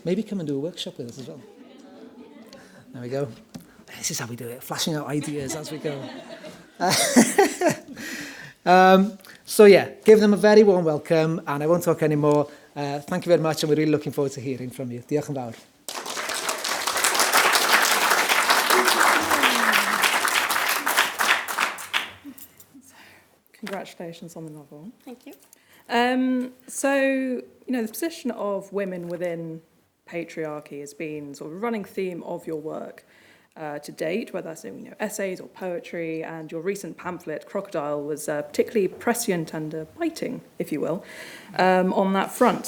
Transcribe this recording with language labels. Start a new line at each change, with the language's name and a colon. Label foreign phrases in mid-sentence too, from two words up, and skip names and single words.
English: Maybe come and do a workshop with us as well. There we go. This is how we do it, flashing out ideas as we go. Give them a very warm welcome, and I won't talk anymore. Thank you very much, and we're really looking forward to hearing from you.
Welsh: Diolch yn fawr.
English: Congratulations on the novel. Thank you. The position of women within patriarchy has been sort of a running theme of your work to date, whether that's in essays or poetry, and your recent pamphlet, Crocodile, was particularly prescient and biting, if you will, on that front.